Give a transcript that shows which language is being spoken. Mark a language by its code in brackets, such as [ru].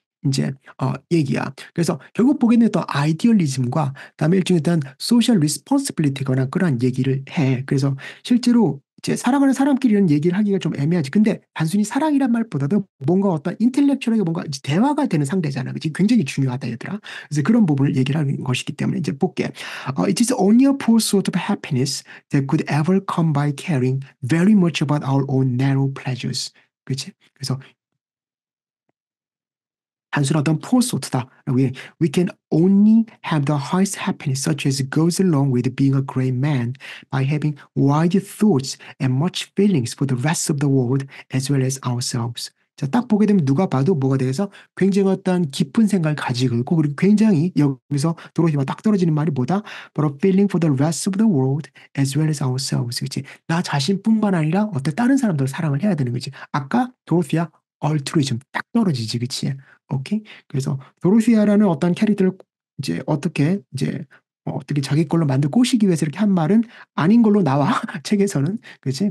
[ko] 이제 얘기야. 그래서 결국 보게 되면 또 아이디얼리즘과 그다음에 일종의 어떤 소셜 리스폰시빌리티거나 그러한 얘기를 해. 그래서 실제로 이제 사랑하는 사람끼리 이런 얘기를 하기가 좀 애매하지. 근데 단순히 사랑이란 말보다도 뭔가 어떤 인텔렉츄얼하게 뭔가 이제 대화가 되는 상대잖아. 그치? 굉장히 중요하다, 얘들아. 그래서 그런 부분을 얘기를 하는 것이기 때문에 이제 볼게. [en] It is only a poor sort of happiness that could ever come by caring very much about our own narrow pleasures. [ko] 그치? 그래서 단순한 어떤 [en] poor sort [ko] 다. [en] We can only have the highest happiness such as goes along with being a great man by having wide thoughts and much feelings for the rest of the world as well as ourselves. [ko] 자, 딱 보게 되면 누가 봐도 뭐가 돼서 굉장히 어떤 깊은 생각을 가지고 있고 그리고 굉장히 여기서 도로시와 딱 떨어지는 말이 뭐다? [en] But a feeling for the rest of the world as well as ourselves. [ko] 그치? 나 자신뿐만 아니라 어떤 다른 사람들 사랑을 해야 되는 거지. 아까 도로시아 얼트루이즘 딱 떨어지지, 그치? 오케이. 그래서 도로시아라는 어떤 캐릭터를 이제 어떻게 어떻게 자기 걸로 만들 꼬시기 위해서 이렇게 한 말은 아닌 걸로 나와 책에서는 그렇지.